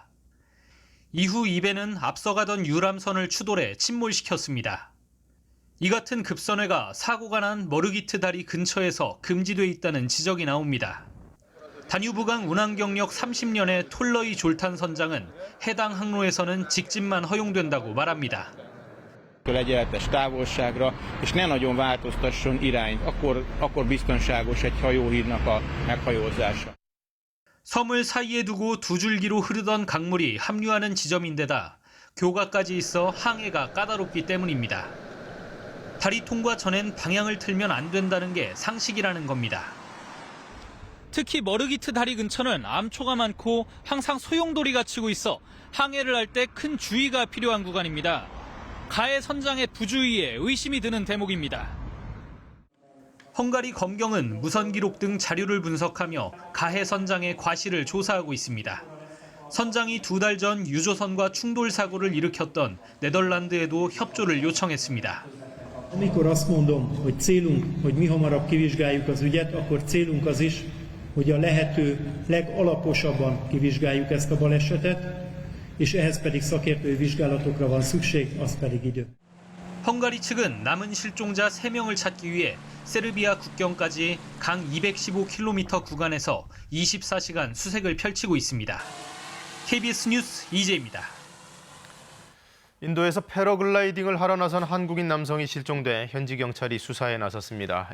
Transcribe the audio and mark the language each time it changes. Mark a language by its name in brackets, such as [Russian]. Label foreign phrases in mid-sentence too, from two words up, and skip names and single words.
[Korean] 이후 이 배는 앞서가던 유람선을 추돌해 침몰시켰습니다. 이 같은 급선회가 사고가 난 머르기트 다리 근처에서 금지돼 있다는 지적이 나옵니다. 다뉴브강 운항 경력 30년의 톨러이 졸탄 선장은 해당 항로에서는 직진만 허용된다고 말합니다. [Hungarian] egyenletes távolságra, és ne nagyon változtasson irányt, akkor biztonságos egy hajóhídnak a meghajózása. [Korean] 섬을 사이에 두고 두 줄기로 흐르던 강물이 합류하는 지점인데다 교각까지 있어 항해가 까다롭기 때문입니다. 다리 통과 전엔 방향을 틀면 안 된다는 게 상식이라는 겁니다. 특히 머르기트 다리 근처는 암초가 많고 항상 소용돌이가 치고 있어 항해를 할 때 큰 주의가 필요한 구간입니다. 가해 선장의 부주의에 의심이 드는 대목입니다. 헝가리 검경은 무선 기록 등 자료를 분석하며 가해 선장의 과실을 조사하고 있습니다. 선장이 2달 전 유조선과 충돌 사고를 일으켰던 네덜란드에도 협조를 요청했습니다. [Hungarian] Amikor azt mondom, hogy célunk, hogy mi hamarabb kivizsgáljuk az ügyet, akkor célunk az is, hogy a lehető legalaposabban kivizsgáljuk ezt a balesetet, és ehhez pedig szakértői vizsgálatokra van szükség, az pedig idő. [Korean] 헝가리 측은 남은 실종자 3명을 찾기 위해 세르비아 국경까지 강 215km 구간에서 24시간 수색을 펼치고 있습니다. KBS 뉴스 이재입니다. 인도에서 패러글라이딩을 하러 나선 한국인 남성이 실종돼 현지 경찰이 수사에 나섰습니다.